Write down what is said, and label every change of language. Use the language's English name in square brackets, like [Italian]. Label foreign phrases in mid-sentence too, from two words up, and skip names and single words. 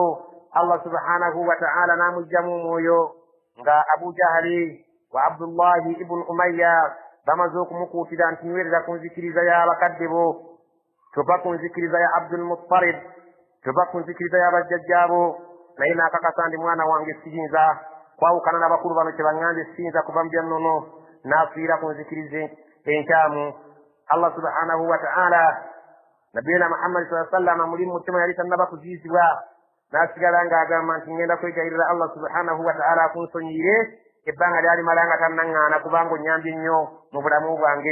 [Ganda] Allah [Arabic] سبحانه وتعالى [Ganda] n'amugyamu omwoyo nga Abu Jahali wa Abdullahi ibn Umayya bamaze okumukuutira nti nywerera ku nzikiriza y'abakadde bo, tova ku nzikiriza ya Abdul Muttalib, tova ku nzikiriza y'abajjajjaabo. naye n'akakasa ndi mwana wange siyinza kwawukana n'abakulu bano kye baŋŋambye siyinza kuva mu byannono n'afiira ku nzikirize enkyamu. Allah [Arabic] سبحانه وتعالى [Ganda] nabiyina Muhammad [Arabic] صلى الله عليه وسلم [Ganda] muli mu mutima yali tannaba kuziizibwa n'asigala ng'agamba nti ngenda kwegayirira Allah [Arabic] سبحانه وتعالى [Ganda] akunsonyiire ebbanga lyali malanga tannaŋŋaana kubanga onnyambye nnyo mu bulamu bwange.